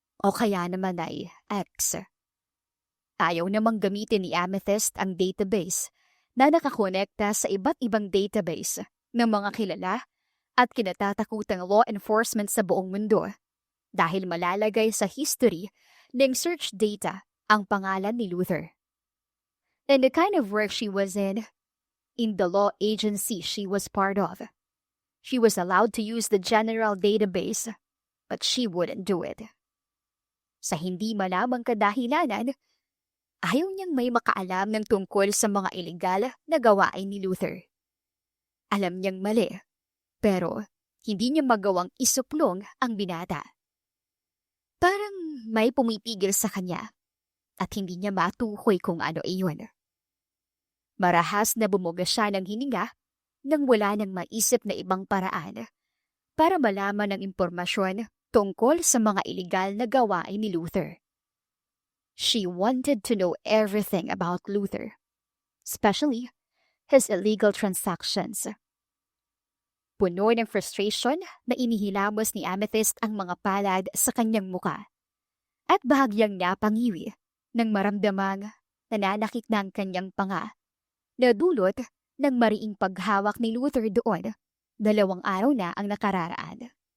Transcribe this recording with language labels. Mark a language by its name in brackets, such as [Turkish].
[Filipino] o kaya naman ay X. Ayaw namang gamitin ni Amethyst ang database na nakakonekta sa iba't ibang database ng mga kilala at kinatatakutang law enforcement sa buong mundo dahil malalagay sa history ng search data ang pangalan ni Luther. [English] And the kind of work she was in the law agency she was part of, she was allowed to use the general database, but she wouldn't do it. [Filipino] Sa hindi malamang kadahilanan, ayaw niyang may makaalam ng tungkol sa mga iligal na gawain ni Luther. Alam niyang mali, pero hindi niya magawang isuplong ang binata. Parang may pumipigil sa kanya at hindi niya matukoy kung ano iyon. Marahas na bumuga siya ng hininga nang wala nang maisip na ibang paraan para malaman ang impormasyon tungkol sa mga iligal na gawain ni Luther. [English] She wanted to know everything about Luther, especially his illegal transactions. [Filipino] Puno ng frustration na inihilamos ni Amethyst ang mga palad sa kanyang muka at bahagyang napangiwi nang maramdamang nananakit na ang kanyang panga na dulot ng mariing paghawak ni Luther doon 2 araw na ang nakararaan.